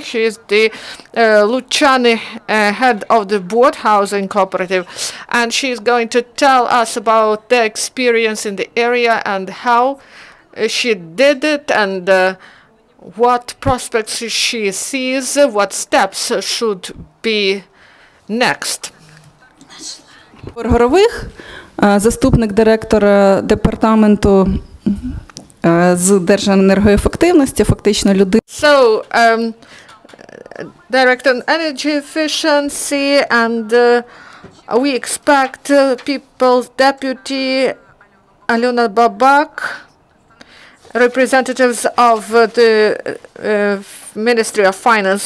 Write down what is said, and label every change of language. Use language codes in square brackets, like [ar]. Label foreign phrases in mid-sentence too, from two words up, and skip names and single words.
[en] She is the Luchany head of the board, housing cooperative, and she is going to tell us about their experience in the area and how she did it, and what prospects she sees, what steps should be next. [uk] Горових, заступник директора департаменту з держенергоефективності, фактично людина. [en] So, Director on Energy Efficiency, and we expect People's Deputy Alyona Babak, representatives of the Ministry of Finance.